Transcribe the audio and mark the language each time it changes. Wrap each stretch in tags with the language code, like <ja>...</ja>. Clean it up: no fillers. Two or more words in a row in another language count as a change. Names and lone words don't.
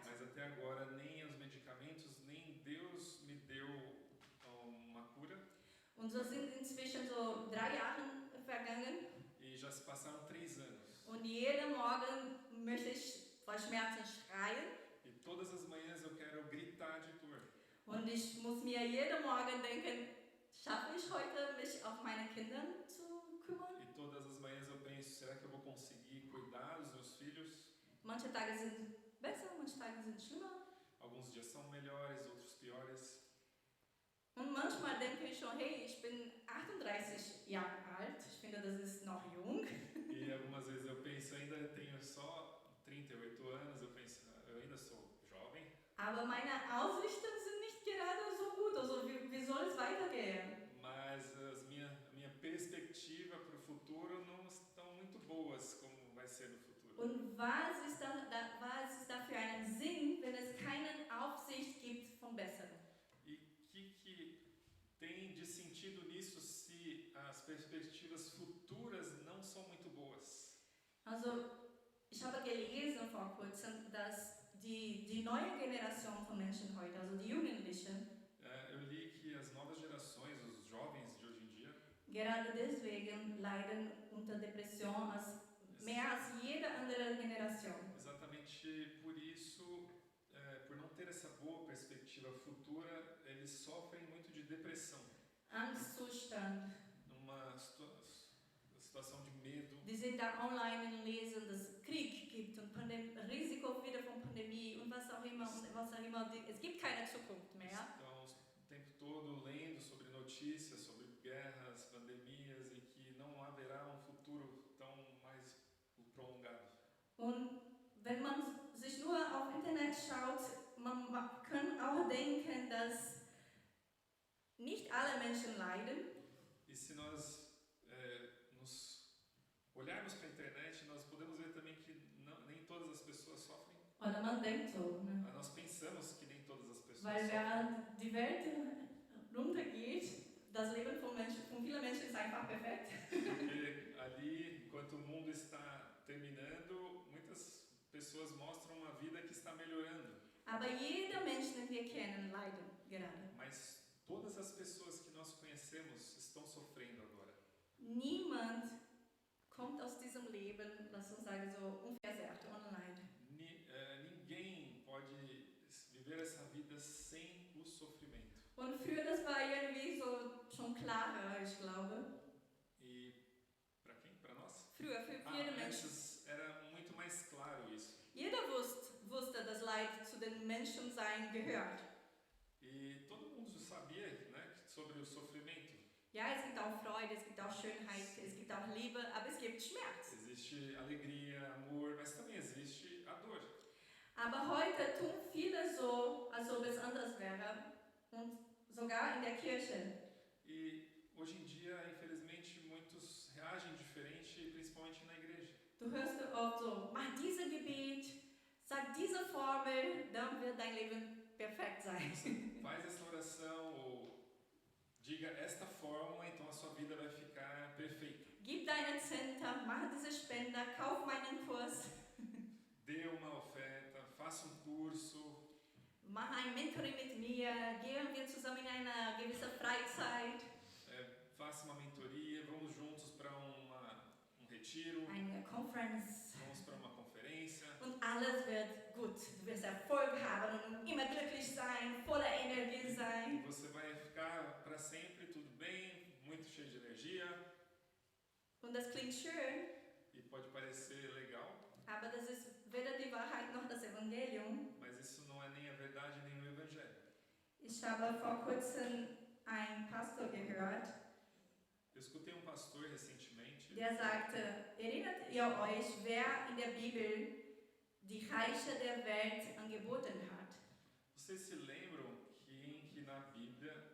<pt>Mas até agora nem os medicamentos, nem Deus me deu uma cura.</pt> <de>Und so sind inzwischen so 3 Jahre vergangen.</de> <pt>E já se passaram 3 anos.</pt> <de>Und jeden Morgen möchte ich vor Schmerzen schreien.</de> <pt>E todas as manhãs eu quero gritar de dor.</pt> <de>Und ich muss mir jeden Morgen denken, schaffe ich heute, mich auf meine Kinder zu kümmern?</de> <pt>E todas as manhãs eu penso, será que eu vou conseguir cuidar dos meus filhos?</pt> <de>Manche Tage sind besser, manche Tage sind schlimmer.</de> <pt>Alguns dias são melhores, outros piores.</pt> <de>Und manchmal denke ich schon, hey, ich bin 38 Jahre alt, ich finde, das ist noch jung.</de> <pt>E algumas vezes eu penso, ainda tenho só 38 anos, eu penso, eu ainda sou jovem.</pt> <de>Aber meine Aussichten sind nicht gerade so gut, also wie soll es weitergehen?</de> <pt>Mas minha perspectiva para o futuro não estão muito boas como vai ser no futuro.</pt> <de>Und was ist da für einen Sinn, wenn es keine Aufsicht gibt vom Besseren?</de> <pt>E o que tem de sentido nisso se as perspectivas futuras não são muito boas?</pt> <de>Also, ich habe gelesen vor kurzem, dass die neue Generation von Menschen heute, also die Jugendlichen,</de> <pt>Eu li que as novas gerações, os jovens de hoje em dia,</pt> <de>gerade deswegen leiden unter Depression mehr als jede andere Generation.</de> <pt>exatamente por isso, por não ter essa boa perspectiva futura, eles sofrem muito de depressão,</pt> <de>Angstzustand.</de> <pt>numa situação de medo.</pt> <de>Die sind da online und lesen, dass es Krieg gibt und Risiko wieder von Pandemie und was auch immer und was auch immer. Es gibt keine Zukunft mehr.</de> <pt>Estão o tempo todo lendo sobre notícias, sobre guerras, pandemias e que não haverá um futuro tão mais prolongado.</pt> <de>Und wenn man sich nur auf Internet schaut, man kann auch denken, dass nicht alle Menschen leiden.</de> <pt>E se nós nos olharmos para a internet, nós podemos ver também que nem todas as pessoas sofrem.</pt> <de>Oder man denkt so, ne?</de> <pt>Nós pensamos que nem todas as pessoas</pt> <de>Weil</de> <pt>sofrem.</pt> <de>während die Welt runtergeht, das Leben von vielen Menschen ist einfach perfekt.</de> <pt>Porque ali, enquanto o mundo está terminando, muitas pessoas mostram uma vida que está melhorando.</pt> <de>Aber jeder Mensch, den wir kennen, leidet gerade.</de> <pt>Mas todas as pessoas que nós conhecemos estão sofrendo agora.</pt> <de>Niemand kommt aus diesem Leben, lass uns sagen, so unversehrt, ohne Leid.</de> <pt>Ninguém pode viver essa vida sem o sofrimento.</pt> <de>Und früher, das war irgendwie so schon klarer, ich glaube.</de> <pt>E para quem? Para nós?</pt> <de>Früher, für jede Mensch.</de> <pt>Antes era muito mais claro isso.</pt> <de>Jeder wusste, dass Leid zu den Menschensein gehört.</de> <pt>E todo mundo sabia, né, sobre o sofrimento.</pt> <de>Ja, es gibt auch Freude, es gibt auch Schönheit, es gibt auch Liebe, aber es gibt Schmerz.</de> <pt>Existe alegria, amor, mas também existe a dor.</pt> <de>Aber heute tun viele so, als ob es anders wäre. Und sogar in der Kirche.</de> <pt>E hoje em dia, infelizmente, muitos reagem diferente, principalmente na igreja.</pt> <de>Du hörst oft so, mach dieses Gebet, sag diese Formel, dann wird dein Leben perfekt sein.</de> <pt>Faz essa oração ou diga esta fórmula, então a sua vida vai ficar perfeita.</pt> <de>Gib deine Zehnter, mach diese Spender, kauf meinen Kurs.</de> <pt>Dê uma oferta, faça curso.</pt> <de>Mach ein Mentoring mit mir, gehen wir zusammen in eine gewisse Freizeit.</de> <pt>Faça uma mentoria, vamos juntos para retiro.</pt> <de>Eine Conference.</de> <pt>Vamos para uma conferência.</pt> <de>und alles wird gut. Du wirst Erfolg haben und immer glücklich sein, voller Energie</de> <pt>E</pt> <de>sein.</de> <pt>você vai ficar para sempre tudo bem, muito cheio de energia.</pt> <de>Und das klingt schön,</de> <pt>E pode parecer legal,</pt> <de>aber das ist weder die Wahrheit noch das Evangelium.</de> <pt>mas isso não é nem a verdade nem o evangelho.</pt> <de>Ich habe vor kurzem einen Pastor gehört,</de> <pt>Eu escutei um pastor recentemente,</pt> <de>der sagte, erinnert ihr euch, wer in der Bibel die Reiche der Welt angeboten hat?</de> <pt>vocês se lembram que na Bíblia</pt>